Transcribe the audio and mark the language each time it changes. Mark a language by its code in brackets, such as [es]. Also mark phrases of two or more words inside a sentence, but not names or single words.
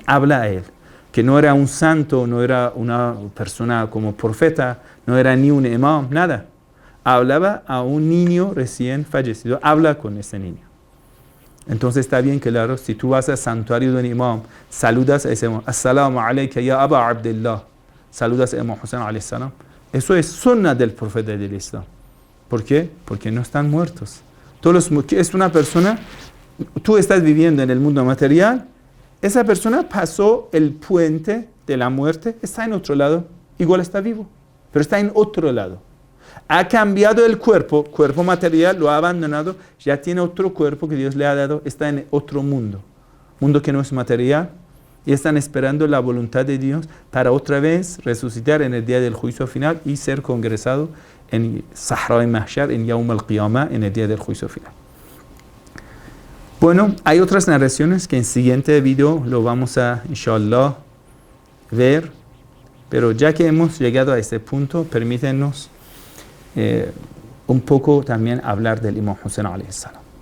[es] Habla a él, que no era un santo, no era una persona como profeta, no era ni un imam, nada. Hablaba a un niño recién fallecido. Habla con ese niño. Entonces está bien claro, si tú vas al santuario de un imam, saludas a ese imam. [ar] السلام عليك يا أبا عبد الله. [es] Saludas a Imam Hussein [ar] عليه السلام. [es] Eso es sunna del profeta del Islam. ¿Por qué? Porque no están muertos. Es una persona, tú estás viviendo en el mundo material, esa persona pasó el puente de la muerte, está en otro lado, igual está vivo, pero está en otro lado. ha cambiado el cuerpo material, lo ha abandonado, ya tiene otro cuerpo que Dios le ha dado, está en otro mundo que no es material, y están esperando la voluntad de Dios para otra vez resucitar en el día del juicio final y ser congresado en Sahra y Mahshar, en [ar] يوم القيامة, [es] en el día del juicio final. Bueno, hay otras narraciones que en el siguiente video lo vamos a, inshallah, ver, pero ya que hemos llegado a este punto, permítanos un poco también hablar del Imam Hussein [ar] عليه السلام.